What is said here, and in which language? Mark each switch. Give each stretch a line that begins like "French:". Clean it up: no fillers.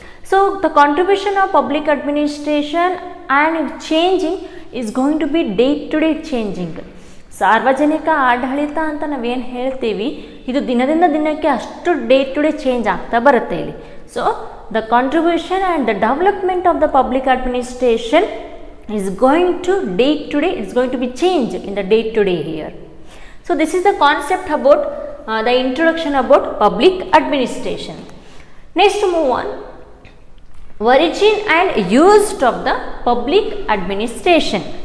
English: So the contribution of public administration and changing is going to be day to day changing.
Kannada: ಸಾರ್ವಜನಿಕ ಆಡಳಿತ ಅಂತ ನಾವೇನು ಹೇಳ್ತೀವಿ, ಇದು ದಿನದಿಂದ ದಿನಕ್ಕೆ ಅಷ್ಟು
English: day to day change
Kannada: ಆಗ್ತಾ ಬರುತ್ತೆ ಇಲ್ಲಿ.
English: So the contribution and the development of the public administration is going to day to day, it's going to be changed in the day to day here. So this is the concept about the introduction about public administration. Next move on, origin and use of the public administration.